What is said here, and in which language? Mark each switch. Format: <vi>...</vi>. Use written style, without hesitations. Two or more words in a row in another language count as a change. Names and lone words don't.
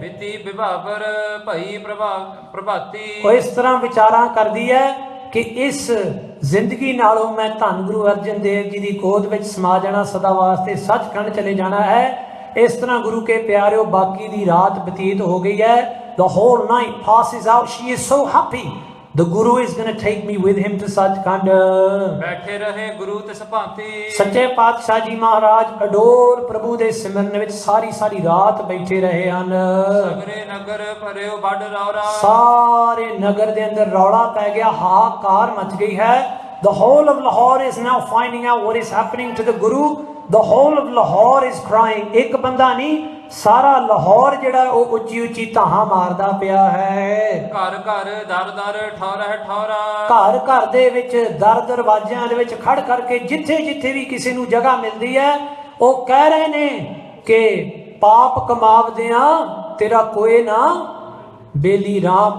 <pa>ਬਿਤੀ ਵਿਭਾਵਰ ਭਈ ਪ੍ਰਭਾਤੀ। ਉਹ ਇਸ ਤਰ੍ਹਾਂ ਵਿਚਾਰਾਂ ਕਰਦੀ ਹੈ ਕਿ ਇਸ ਜ਼ਿੰਦਗੀ ਨਾਲੋਂ ਮੈਂ ਧੰਨ ਗੁਰੂ ਅਰਜਨ ਦੇਵ ਜੀ ਦੀ ਗੋਦ ਵਿੱਚ ਸਮਾ ਜਾਣਾ, ਸਦਾ ਵਾਸਤੇ ਸੱਚਖੰਡ ਚਲੇ ਜਾਣਾ ਹੈ। ਇਸ ਤਰ੍ਹਾਂ ਗੁਰੂ ਕੇ ਪਿਆਰਿਓ ਬਾਕੀ ਦੀ ਰਾਤ ਬਤੀਤ ਹੋ ਗਈ ਹੈ।</pa> <en>The whole night passes out. She is so happy. The Guru is going to take me with him to Sachkhand.</en> <pa>ਬੈਠੇ ਰਹੇ ਗੁਰੂ ਤਿਸ ਭਾਂਤੀ। ਸੱਚੇ ਪਾਤਸ਼ਾਹ ਜੀ ਮਹਾਰਾਜ ਅਡੋਰ ਪ੍ਰਭੂ ਦੇ ਸਿਮਰਨ ਵਿੱਚ ਸਾਰੀ ਰਾਤ ਬੈਠੇ ਰਹੇ ਹਨ। ਸਗਰੇ ਨਗਰ ਭਰਿਓ ਵੱਡ ਰੌਰਾ। ਸਾਰੇ ਨਗਰ ਦੇ ਅੰਦਰ ਰੌਲਾ ਪੈ ਗਿਆ, ਹਾਹਾਕਾਰ ਮਚ ਗਈ ਹੈ।</pa> <en>The whole of Lahore is now finding out what is happening to the Guru. The whole of Lahore is crying.</en> <pa>ਇੱਕ ਬੰਦਾ ਨਹੀਂ, ਸਾਰਾ ਲਾਹੌਰ ਜਿਹੜਾ ਉਹ ਉੱਚੀ ਉੱਚੀ ਧਾਹਾਂ ਮਾਰਦਾ ਪਿਆ ਹੈ। ਘਰ ਘਰ ਦਰ ਦਰ ਠੌਰਾ ਠੌਰਾ। ਘਰ ਘਰ ਦੇ ਵਿੱਚ ਦਰ ਦਰਵਾਜ਼ਿਆਂ ਦੇ ਵਿੱਚ ਖੜ ਕਰਕੇ ਜਿੱਥੇ ਜਿੱਥੇ ਵੀ ਕਿਸੇ ਨੂੰ ਜਗ੍ਹਾ ਮਿਲਦੀ ਹੈ ਉਹ ਕਹਿ ਰਹੇ ਨੇ ਕਿ ਪਾਪ ਕਮਾਵਦਿਆਂ ਤੇਰਾ ਕੋਏ ਨਾ ਬੇਲੀ ਰਾਮ।</pa>